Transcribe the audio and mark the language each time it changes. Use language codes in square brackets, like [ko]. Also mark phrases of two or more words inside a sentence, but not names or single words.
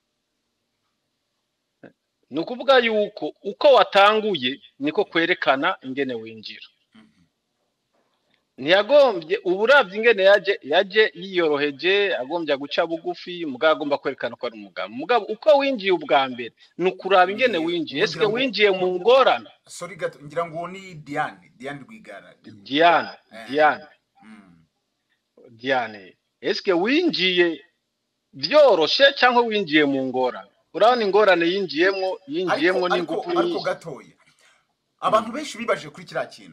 [rn] Nukuvuga yuko uko watanguye niko kwerekana ingene winjira. Ntiyagombye uburavye ingene yaje yiyoroheje, agombye guca bugufi, mugabo agomba kwerekana ko ari umugabo. Mugabo uko winjiye ubwa mbere nukuraba ingene winjiye. Eske winjiye mu ngorana? Sorry gato ngira ngo ni Diane Rwigara. Diane. Eske winjiye byoroshe cyangwa winjiye mu ngorana? Urabona ingorane yinjiyemo n'ingufu nyinshi. [rw] Ariko gatoya abantu benshi bibaje kuri kiriya kintu.